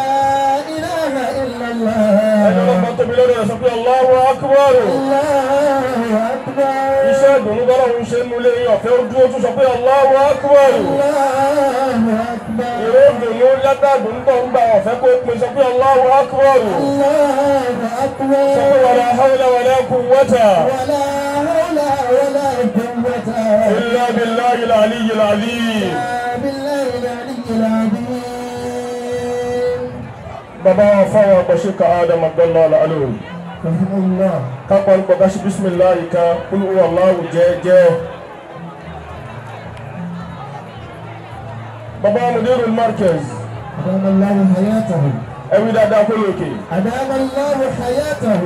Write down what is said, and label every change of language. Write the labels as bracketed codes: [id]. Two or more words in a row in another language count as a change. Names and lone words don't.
[yo] ẹni Ọlọ́run tóbi lọ́dọ̀ rẹ̀ sọ pé [ar] الله أكبر. [yo] iṣẹ́ ìdùnnú bọ́lọ́run ṣe ń múlẹ̀ yín ọ̀fẹ́ ó dúró tún sọ pé [ar] الله أكبر. [yo] ìró ìdùnnú látàdùn tó ń gbà ọ̀fẹ́ kó pin sọ pé [ar] الله أكبر. sọ pé ولا حول ولا قوة إلا بالله العلي العظيم. [yo] Baba wa fáwọn àgbàṣe ka Adam Abdallah al-Alawi. Kápá ń gbọ́dá sí bismillah ika kúlù Allahu jẹ́. Baba Mudirul Markaz. [ar] أدام الله حياته. [yo] Ẹ̀wí dáadáa kó lókè. [ar] أدام الله حياته.